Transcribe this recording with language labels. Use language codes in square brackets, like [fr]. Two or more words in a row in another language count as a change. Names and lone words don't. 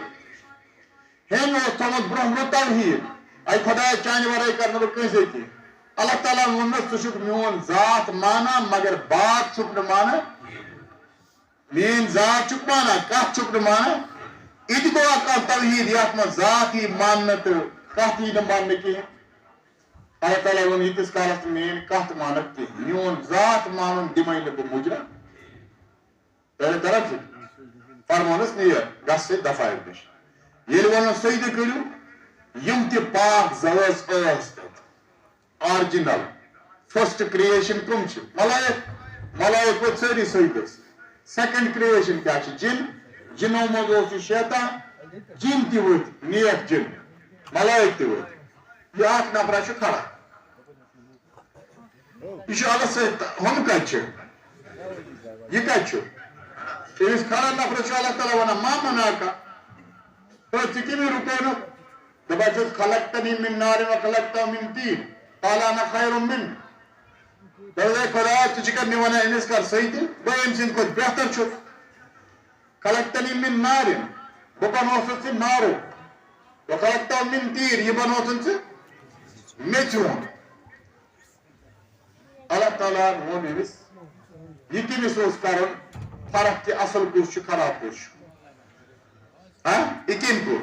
[ks] ہیٚمۍ اوس تھوٚمُت برونٛہہ برونٛہہ توحید اے خۄدایا چانہِ ورٲے کرنہٕ بہٕ کٲنٛسے کینٛہہ اللہ تعالیٰ ووٚنمس ژٕ چھُکھ میون ذات مانان مگر بات چھُکھ نہٕ مانان میٲنۍ ذات چھُکھ مانان کتھ چھُکھ نہٕ مانان یہِ تہِ گوٚوا کانٛہہ توحید یتھ منٛز ذات یی ماننہٕ تہٕ کتھ یی نہٕ ماننہٕ کینٛہہ اللہ تعالیٰ ووٚن ییٖتِس کالس ژٕ میٲنۍ کتھ مانکھ کینٛہہ میون ذات مانُن دِمے نہٕ بہٕ مُجرا پہلے طرف فرمونس نیر گژھ سے دفایت نِش ییٚلہِ ووٚنُن سجدٕ کٔرِو یِم تہِ پاک زٲژ ٲس تتہِ [en] original first creation [ks] کم چھِ ملائک ؤتھۍ سٲری سجدس [en] second creation [ks] کیٛاہ چھِ جِن جِنو منٛز اوس یہِ شیطان جِن تہِ ؤتھۍ نیک جِن ملائک تہِ ؤتھۍ یہِ اکھ نفرا چھُ کھڑا یہِ چھُ اللہ سۭتۍ ہُم کتہِ چھِ یہِ کتہِ چھُ أمِس کھڑا نفرس چھُ اللہ تعالیٰ ونان [ar] ما مناکا [ks] ژٕ کٔمۍ رُکوونُکھ دپان چھُس [ar] خلقتنی من نار و خلقتہ من طین قال انا خیر منہ [ks] دپان اے خۄدایا ژٕ چھُکھا مےٚ ونان أمِس کر سجدٕ بہٕ أمۍ سٕنٛدِ کھۄتہٕ بہتر چھُس [ar] خلقتنی من [ks] نارن بہٕ بنووتھ ژٕ نارو [ar] و خلقتہ من طین [ks] یہِ بنووتھ ژٕ میٚژِ اللہ تعالیٰ ووٚن أمِس یہِ کٔمِس اوس کرُن فرق کہِ اصل کُس چھُ خراب کُس چھُ یہِ کٔمۍ کوٚر